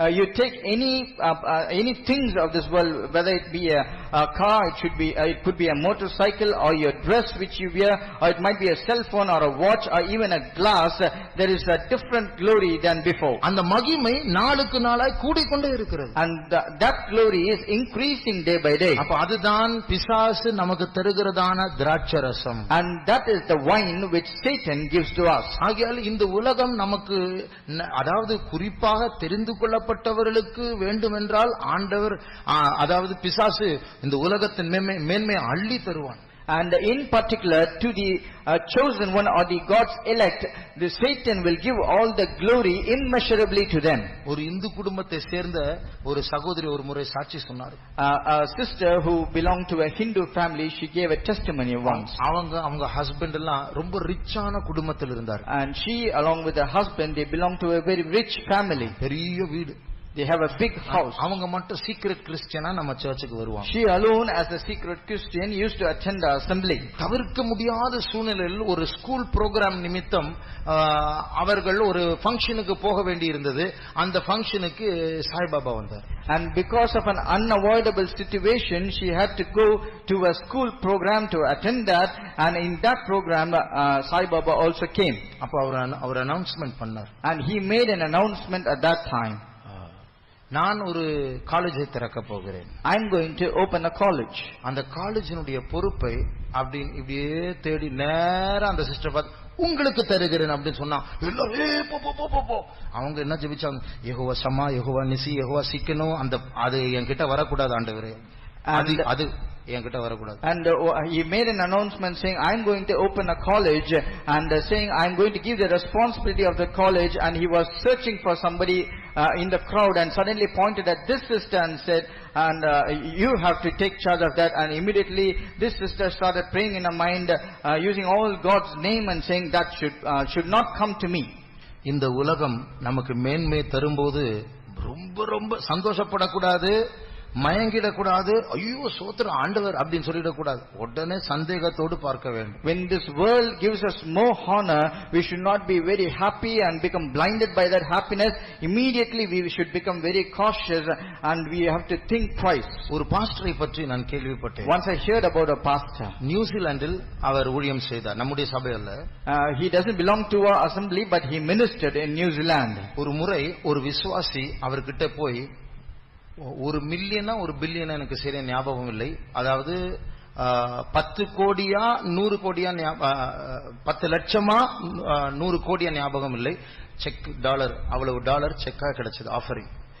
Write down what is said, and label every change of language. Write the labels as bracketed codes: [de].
[en] You take any things of this world, whether it be a car, it could be a motorcycle, or your dress which you wear, or it might be a cell phone or a watch or even a glass. There is a different glory than before. [ta] அந்த மகிமை நாளுக்கு நாளாய் கூடிக்கொண்டே இருக்கிறது. [en] And that glory is increasing day by day. [ta] அப்ப அதுதான் பிசாசு நமக்கு தருகிறதான திராட்சரசம். [en] And that is the wine which Satan gives to us. [ta] ஆகையால் இந்த உலகம் நமக்கு, அதாவது குறிப்பாக தெரிந்து கொள்ளப்பட்டவர்களுக்கு வேண்டுமென்றால் ஆண்டவர், அதாவது பிசாசு இந்த உலகத்தின் மேன்மை அள்ளி தருவான். [en] And in particular to the chosen one or the God's elect, the Satan will give all the glory immeasurably to them. [ta] ஒரு இந்து குடும்பத்தை சேர்ந்த ஒரு சகோதரி ஒரு முறை சாட்சி சொன்னார். [en] A sister who belonged to a Hindu family, she gave a testimony once. [ta] அவங்க ஹஸ்பண்ட் எல்லாம் ரொம்ப ரிச்சான குடும்பத்தில் இருந்தார். [en] And she along with her husband, they belonged to a very rich family. [ta] பெரிய வீடு. [en] They have a big house. [ta] அவங்க மட்டும் சீக்ரெட் கிறிஸ்டியனா நம்ம சர்ச்சுக்கு வருவாங்க. [en] She alone as a secret Christian used to attend the assembly. [ta] தவிர்க்க முடியாத சூழ்நிலையில் ஒரு ஸ்கூல் புரோகிராம் நிமித்தம் அவர்கள் ஒரு ஃபங்க்ஷனுக்கு போக வேண்டி இருந்தது. அந்த ஃபங்க்ஷனுக்கு சாய்பாபா வந்தார். [en] And because of an unavoidable situation, she had to go to a school program to attend that, and in that program Sai Baba also came. [ta] அப்ப அவர் அனௌன்ஸ்மென்ட் பண்ணார். [en] And he made an announcement at that time. [ta] நான் ஒரு காலேஜை திறக்க போகிறேன். [en] I'm going to open a college. [ta] அந்த காலேஜினுடைய பொறுப்பை அப்படின்னு இப்படியே தேடி நேரா அந்த சிஸ்டர் பார்த்து உங்களுக்கு தருகிறேன் அப்படின்னு சொன்னா எல்லாரும் அவங்க என்ன ஜெபிச்சாங்க, யெகோவா சமா, யெகோவா நிசி, யெகோவா சீக்கணும், அந்த அது என்கிட்ட வரக்கூடாது ஆண்டவரே, அது என்கிட்ட வரக்கூடாது. [en] And he made an announcement saying, I'm going to open a college, and saying I'm going to give the responsibility of the college, and he was searching for somebody in the crowd and suddenly pointed at this sister and said, and you have to take charge of that. And immediately this sister started praying in her mind, using all God's name and saying that should not come to me. [ta] இந்த உலகம் நமக்கு மேன்மை தரும்போது ரொம்ப ரொம்ப சந்தோஷப்படக்கூடாது, மயங்கிடக்கூடாது. ஐயோ சோத்திர ஆண்டவர் அப்படின்னு சொல்லிடக்கூடாது. உடனே சந்தேகத்தோடு பார்க்க வேண்டும். [en] When this world gives us more honor, we should not be very happy and become blinded by that happiness. Immediately we should become very cautious and we have to think twice. [ta] ஒரு பாஸ்டரை பற்றி நான் கேள்விப்பட்டேன். [en] Once I heard about a pastor. [ta] நியூசிலாந்தில் அவர் ஊழியம் செய்தார், நம்முடைய சபையில. [en] He doesn't belong to our assembly, but he ministered in New Zealand. [ta] ஒரு முறை ஒரு விசுவாசி அவர்கிட்ட போய், 1 மில்லியனா 1 பில்லியனா எனக்கு சரியா ஞாபகம் இல்லை, அதாவது 10 கோடியா 100 கோடியா 10 லட்சமா 100 கோடியா ஞாபகம் இல்லை, செக் டாலர், அவ்வளவு டாலர் செக்கா கிடைச்சது ஆஃபரிங்.